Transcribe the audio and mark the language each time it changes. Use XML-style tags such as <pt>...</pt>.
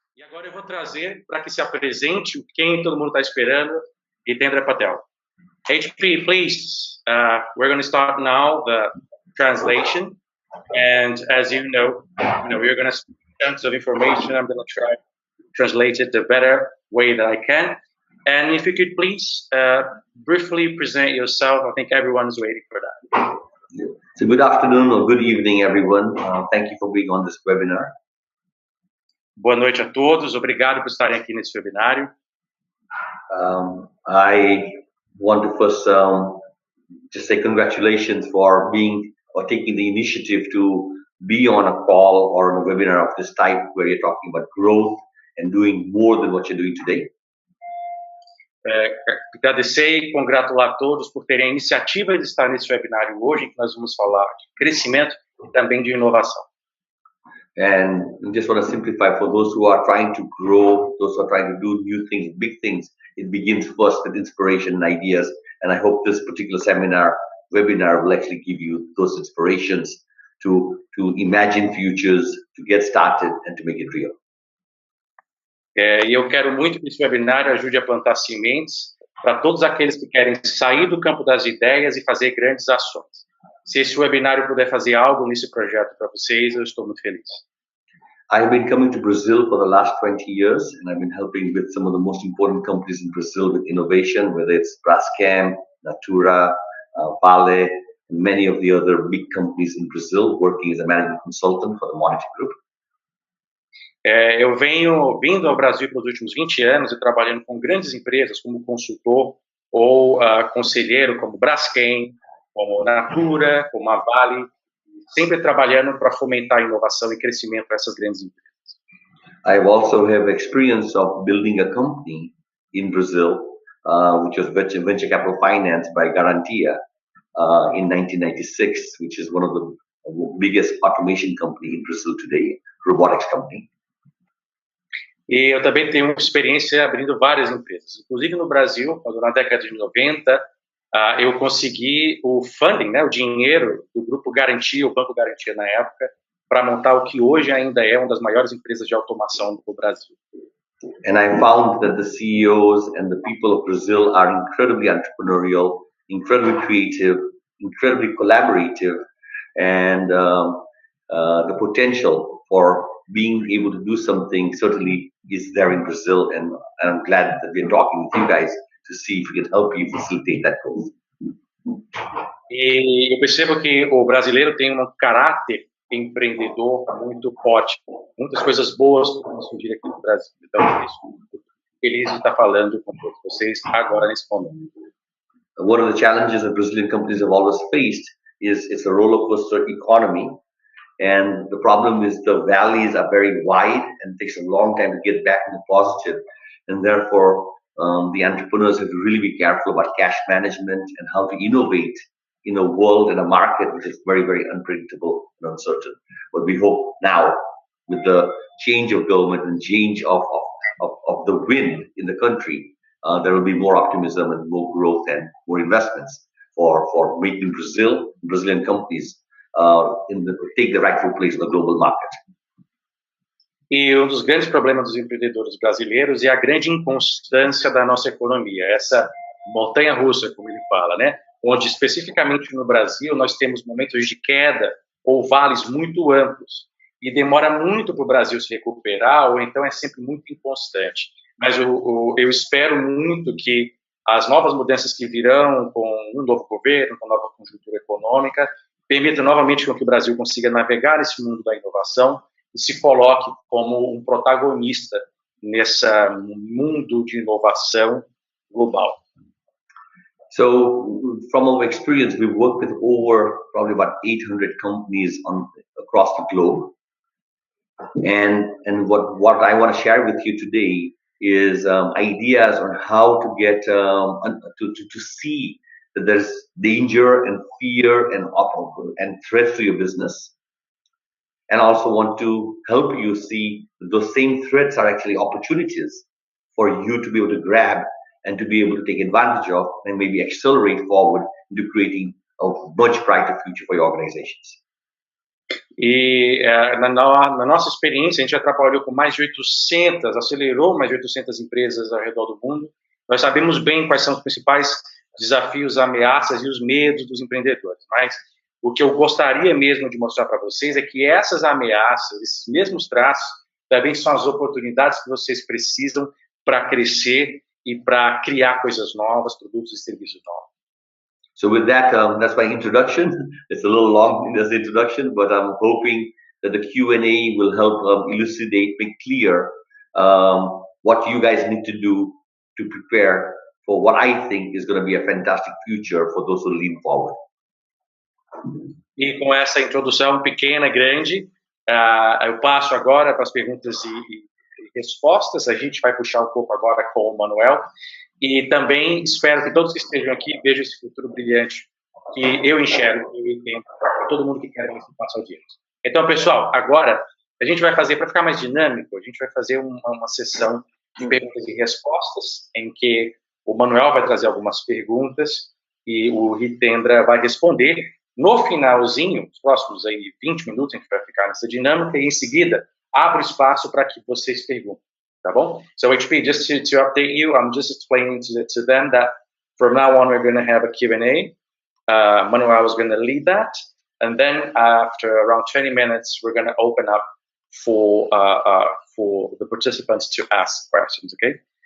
<pt>E agora eu vou trazer para que se apresente quem todo mundo está esperando, Hitendra Patel.</pt> <en>HP, please. We're going to start now the translation, and as you know, we're going to speak tons of information. I'm going to try to translate it the better way that I can. And if you could please briefly present yourself, I think everyone's waiting for that. So good afternoon or good evening, everyone. Thank you for being on this webinar.</en> <pt>Boa noite a todos. Obrigado por estarem aqui nesse webinário.</pt> <en>I want to first just say congratulations for taking the initiative to be on a call or on a webinar of this type where you're talking about growth and doing more than what you're doing today.</en> <pt>Agradecer e congratular a todos por terem a iniciativa de estar nesse webinário hoje, em que nós vamos falar de crescimento e também de inovação.</pt> <en>And I just want to simplify for those who are trying to grow, those who are trying to do new things, big things. It begins first with inspiration and ideas. And I hope this particular webinar will actually give you those inspirations to imagine futures, to get started, and to make it real.</en> <pt>E eu quero muito que esse webinário ajude a plantar sementes para todos aqueles que querem sair do campo das ideias e fazer grandes ações. Se esse webinário puder fazer algo nesse projeto para vocês, eu estou muito feliz.</pt> <en>I've been coming to Brazil for the last 20 years, and I've been helping with some of the most important companies in Brazil with innovation, whether it's Braskem, Natura, Vale, and many of the other big companies in Brazil, working as a management consultant for the Monity Group.</en> <pt>Eu venho vindo ao Brasil pelos últimos 20 anos e trabalhando com grandes empresas como consultor ou conselheiro, como Braskem, como Natura, como a Vale, sempre trabalhando para fomentar a inovação e crescimento para essas grandes empresas.</pt> <en>I also have experience of building a company in Brazil, which was venture capital financed by Garantia in 1996, which is one of the biggest automation company in Brazil today, robotics company.</en> <pt>E eu também tenho experiência abrindo várias empresas, inclusive no Brasil, quando na década de 90, eu consegui o funding, né, o dinheiro do Grupo Garantia, o Banco Garantia na época, para montar o que hoje ainda é uma das maiores empresas de automação do Brasil.</pt> <en>And I found that the CEOs and the people of Brazil are incredibly entrepreneurial, incredibly creative, incredibly collaborative, and the potential for being able to do something certainly is there in Brazil, and I'm glad that we're talking with you guys to see if we can help you facilitate that growth.</en> <pt>E eu percebo que o brasileiro tem um caráter empreendedor muito forte, muitas coisas boas podem surgir aqui no Brasil. Então, eu estou feliz de estar falando com todos vocês agora nesse momento.</pt> <en>One of the challenges that Brazilian companies have always faced is it's a roller coaster economy. And the problem is the valleys are very wide and it takes a long time to get back into positive. And therefore, the entrepreneurs have to really be careful about cash management and how to innovate in a world and a market which is very, very unpredictable and uncertain. But we hope now, with the change of government and change of the wind in the country, there will be more optimism and more growth and more investments for making Brazilian companies take the rightful place in the global market.</en> <pt>E um dos grandes problemas dos empreendedores brasileiros é a grande inconstância da nossa economia, essa montanha-russa, como ele fala, né? Onde, especificamente no Brasil, nós temos momentos de queda ou vales muito amplos. E demora muito para o Brasil se recuperar, ou então é sempre muito inconstante. Mas eu espero muito que as novas mudanças que virão com um novo governo, com nova conjuntura econômica, permitam novamente que o Brasil consiga navegar nesse mundo da inovação e se coloque como um protagonista nesse mundo de inovação global.</pt> <en>So, from our experience, we've worked with probably about 800 companies across the globe. And what I want to share with you today is ideas on how to get to see that there's danger and fear and threats to your business. And also want to help you see that those same threats are actually opportunities for you to be able to grab and to be able to take advantage of and maybe accelerate forward into creating a much brighter future for your organizations.</en> <pt>E na nossa experiência, a gente já trabalhou com mais de 800, acelerou mais de 800 empresas ao redor do mundo. Nós sabemos bem quais são os principais desafios, ameaças e os medos dos empreendedores. Mas o que eu gostaria mesmo de mostrar para vocês é que essas ameaças, esses mesmos traços, também são as oportunidades que vocês precisam para crescer e para criar coisas novas, produtos e serviços novos.</pt> <en>So with that, that's my introduction. It's a little long in this introduction, but I'm hoping that the Q&A will help elucidate, make clear what you guys need to do to prepare for what I think is going to be a fantastic future for those who lean forward.</en> <pt>E com essa introdução pequena, grande, eu passo agora para as perguntas e respostas. A gente vai puxar um pouco agora com o Manuel. E também espero que todos que estejam aqui vejam esse futuro brilhante que eu enxergo e eu entendo para todo mundo que quer esse passo adiante. Então, pessoal, agora a gente vai fazer, para ficar mais dinâmico, a gente vai fazer uma sessão de perguntas e respostas, em que o Manuel vai trazer algumas perguntas e o Hitendra vai responder. No finalzinho, os próximos aí 20 minutos, a gente vai ficar nessa dinâmica e, em seguida, abre espaço para que vocês perguntem. Tá bom?</pt> <en>So HP, just to update you, I'm just explaining to them that from now on we're going to have a Q&A. Manuel is going to lead that, and then after around 20 minutes, we're going to open up for the participants to ask questions, okay?</en>